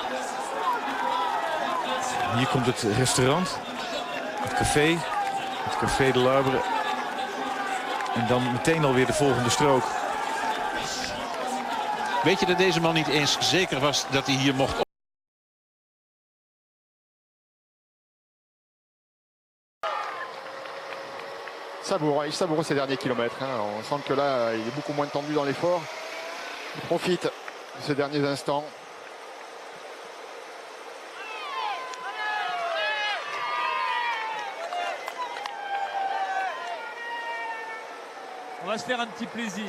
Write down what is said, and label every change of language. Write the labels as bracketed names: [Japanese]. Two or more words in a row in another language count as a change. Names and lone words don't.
[Dutch] Hier komt het restaurant. Het café. Het Café de l'Arbre. En dan meteen alweer de volgende strook. Weet je dat deze man niet eens zeker was dat hij hier mocht? [French] Il savoure ces derniers kilomètres. Hein. On sent que là, il est beaucoup moins tendu dans l'effort. Il profite de ces derniers instants. On va se faire un petit plaisir.